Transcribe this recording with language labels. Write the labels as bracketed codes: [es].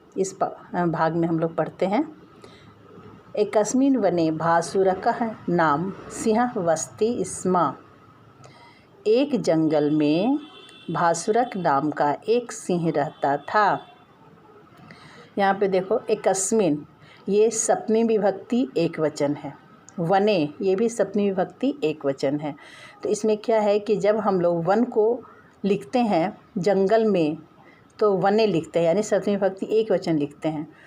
[hi] इस भाग में हम लोग पढ़ते हैं। [sa] एकस्मिन् वने भासुरकः नाम सिंह वसति स्म। [hi] एक जंगल में भासुरक नाम का एक सिंह रहता था। यहाँ पे देखो, एकस्मिन् ये सप्तमी विभक्ति एक वचन है। वने ये भी सप्तमी विभक्ति एक वचन है। तो इसमें क्या है कि जब हम लोग वन को लिखते हैं जंगल में तो वने लिखते हैं, यानी सप्तमी विभक्ति एक वचन लिखते हैं।